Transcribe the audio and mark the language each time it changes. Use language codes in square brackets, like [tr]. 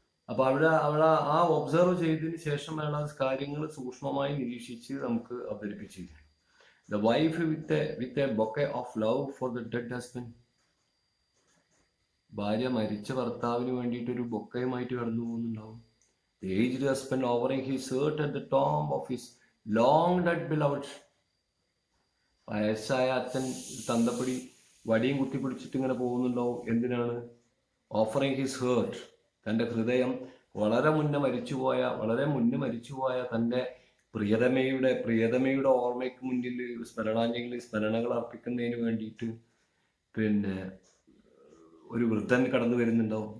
[ml] അപ്പൊ അവിടെ ആ ഒബ്സർവ് ചെയ്തതിന് ശേഷം വേണം കാര്യങ്ങൾ സൂക്ഷ്മമായി നിരീക്ഷിച്ച് നമുക്ക് അവതരിപ്പിച്ചു. [en] The wife with a bouquet of love for the dead husband. [ml] ഭാര്യ മരിച്ച ഭർത്താവിന് വേണ്ടിയിട്ട് ഒരു ബൊക്കയുമായിട്ട് കടന്നു പോകുന്നുണ്ടാവും. [en] The aged husband offering his shirt at the tomb of his long dead beloved. [ml] വയസ്സായ അച്ഛൻ തന്തപ്പടി വടിയും കുത്തി പിടിച്ചിട്ട് ഇങ്ങനെ പോകുന്നുണ്ടാവും. എന്തിനാണ്? [en] offering his heart, [ml] തൻ്റെ ഹൃദയം വളരെ മുന്നേ മരിച്ചുപോയ തൻ്റെ പ്രിയതമയുടെ ഓർമ്മയ്ക്ക് മുന്നിൽ സ്മരണകൾ അർപ്പിക്കുന്നതിന് വേണ്ടിയിട്ട് പിന്നെ ഒരു വൃദ്ധൻ കടന്നു വരുന്നുണ്ടാവും.